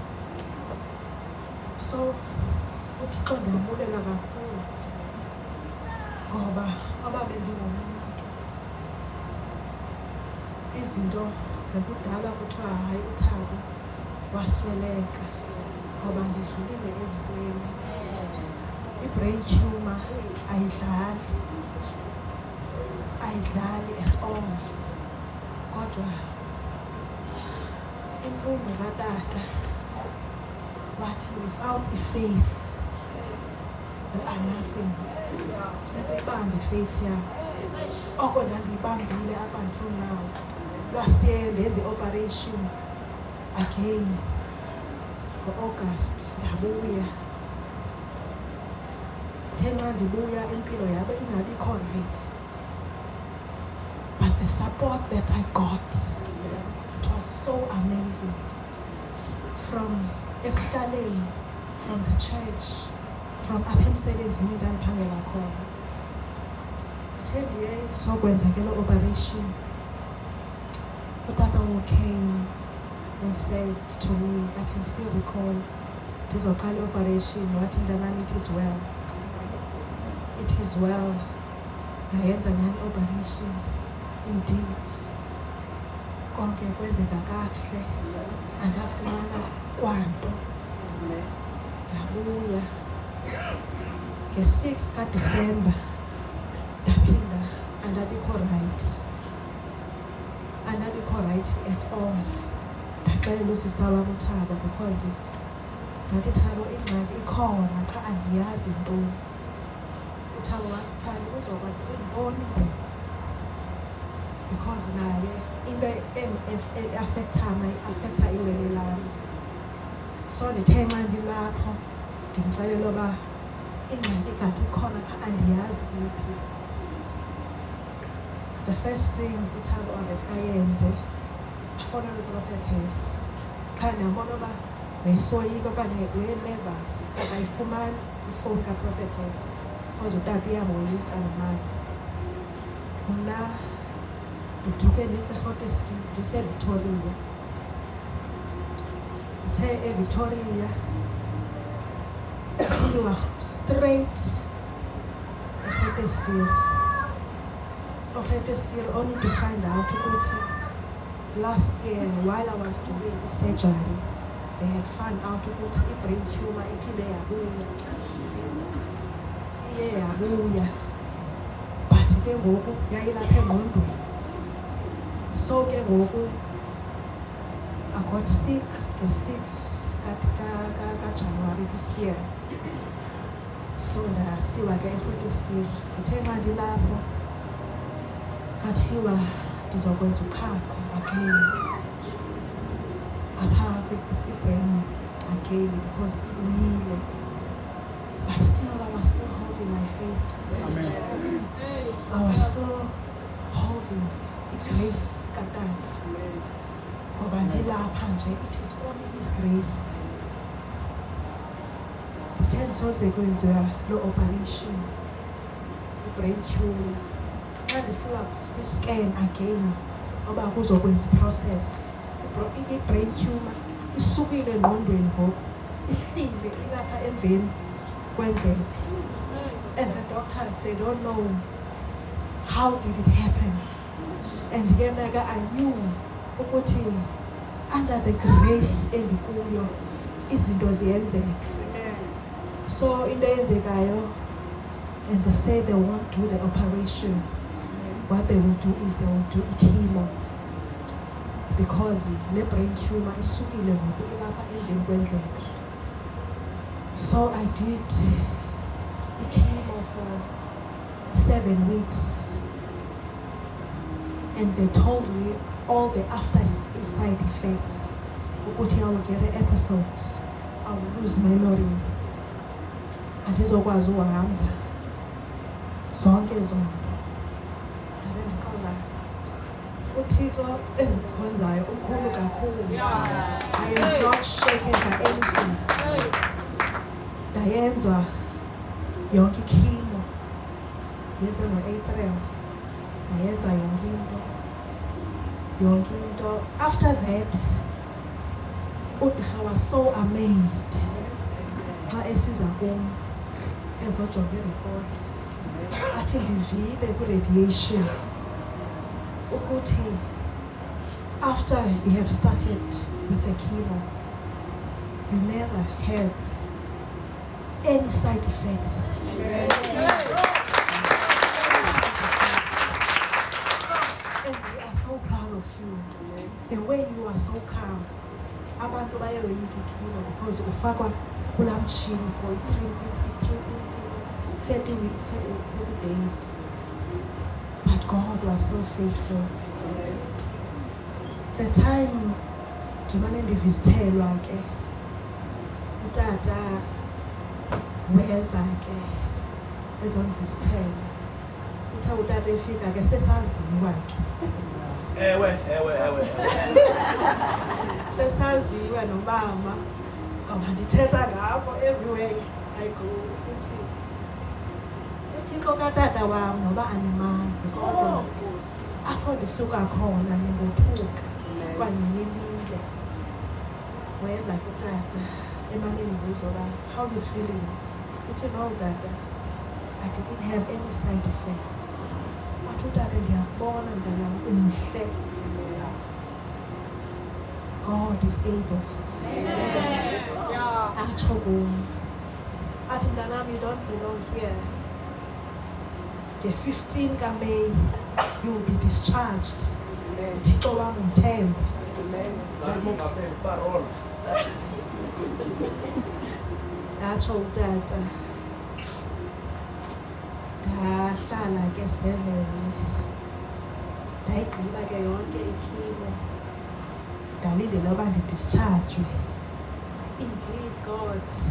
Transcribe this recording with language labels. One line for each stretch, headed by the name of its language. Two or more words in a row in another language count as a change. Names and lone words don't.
Xhosa: So uThixo ndiyambulela kakhulu ngoba aba bendingomuntu izinto nekudala kuthiwa hayi uThabi wasweleka ngoba ndidlulile ezintweni. I-brain tumor ayidlali
English: at all.
Xhosa: Kodwa imfundo katata wathi
English: without faith you are nothing.
Xhosa: Funeka ibambe faith yakho. Oko ndandiyibambile
English: up until now. Last year ndenze operation again.
Xhosa: ngo-August ndabuya. Thenxa ndibuya impilo yabe ingabikho right.
English: But the support that I got, it was so amazing.
Xhosa: From ekuhlaleni,
English: from the church, from
Xhosa: apha emsebenzini ndandiphangela khona. Ndithe ndiye ndizokwenza ke loo operation.
English: Utata came and said to me, I can still recall,
Xhosa: ndizoqala i-operation, wathi mntanami,
English: it is well. It is well.
Xhosa: Ndayenza nyani i-operation.
English: Indeed.
Xhosa: Konke kwenzeka kakuhle. Andafumana kwanto. Ndabuya. Nge-6 kaDisemba ndaphinda andabikho right. Andabikho
English: right at all.
Xhosa: Ndaxelela usista wam uThabo
English: because ngathi
Xhosa: Thabo ingxaki ikhona qha andiyazi ntoni. Uthabo wathi Thabo uzokwazi intoni ngoku. Because naye into affecta iwele lami. So ndithe nxa ndilapho ndimxelela uba ingxaki kade ikhona qha andiyazi iphi.
English: The first thing
Xhosa: uThabo aveskayenze afonela uProphetess. Qha ndabona uba wesoyika okanye we-nervous akayifumani ifowuni kaProphetess because utata uyamoyika nomali. Mna ndiduke ndiseGrooteskies ndiseVictoria. Ndithe eVictoria siwa straight eGrooteskies.
English: OGrooteskies only to find out ukuthi last year while I was doing the surgery, they had found out
Xhosa: ukuthi i-brain tumor iphinde yabuya. Iye yabuya. But ke ngoku yayilapha engqondweni. So ke ngoku
English: I got sick
Xhosa: nge-6 kaJanuary
English: this year.
Xhosa: So ndasiwa ke eGrooteskies. Ndithe nxa ndilapho kathiwa ndizokwenza uqhaqho again. Apha kwi-brain again because iwile.
English: But still I was still holding my faith. Amen. I was still holding the grace katata.
Xhosa: Ngoba ndilapha nje,
English: it is only His grace.
Xhosa: Ndithe ndisoze kwenziwa lo operation, i-brain tumor. Xa ndisiwa kwi-scan again, oba kuzokwenza i-process. I-brain tumor isukile engqondweni ngoku, ihlile ilapha emveni kwendlebe.
English: And the doctors, they don't know how did it happen.
Xhosa: And ke meka
English: I knew
Xhosa: ukuthi
English: under the grace
Xhosa: endikuyo izinto ziyenzeka. So into eyenzekayo,
English: and they say they won't do the operation. What they will do is they will do chemo. Because the brain tumor
Xhosa: isukile ngoku ilapha emveni kwendlebe.
English: So I did chemo for 7 weeks. And they told me all the after side effects. Ukuthi I will get an episode. I will lose memory.
Xhosa: Andizokwazi uhamba. Zonke zonke. Ndabe ndiqonda uThixo endikhonzayo umkhulu kakhulu.
English: I am not shaken by anything.
Xhosa: Ndayenzwa yonke ichemo. Yenze ngo-April. Ndayenza yonke into.
English: After that, uGqirha was so amazed.
Xhosa: Xa esiza kum ezojonga i-report, athi ndivile kwi-radiation ukuthi
English: after we have started with the chemo, you never had any side effects. And we are so proud of you. The way you are so calm.
Xhosa: Abantu bayoyika ichemo because ufakwa kula
English: machine for 30 days. But God was so faithful.
Xhosa: The time ndimane ndivizithelwa ke utata weza ke ezonvisithela utha utata efika ke sesaziwa ke Ewe. sesaziwa nomama ngoba ndithetha ngapho
English: everywhere I go
Xhosa: uthi uThixo katata wam noba animazi kodwa apho ndisuka khona ningothuka kwanye nimile weza kutata emane ndibuza uba
English: how you feeling
Xhosa: ithi no tata
English: I didn't have any side effects
Xhosa: athi utata ndiyakubona mntanam umhle
English: God is able
Xhosa: atsho kum athi mntanam
English: you don't belong here
Xhosa: nge-15 kaMeyi
English: you'll be discharged
Xhosa: uThixo wam umthembe atsho utata ndahlala ke esibhedlele ndayigqiba ke yonke ikhimo ndalindela uba ndidischarjwe
English: indeed God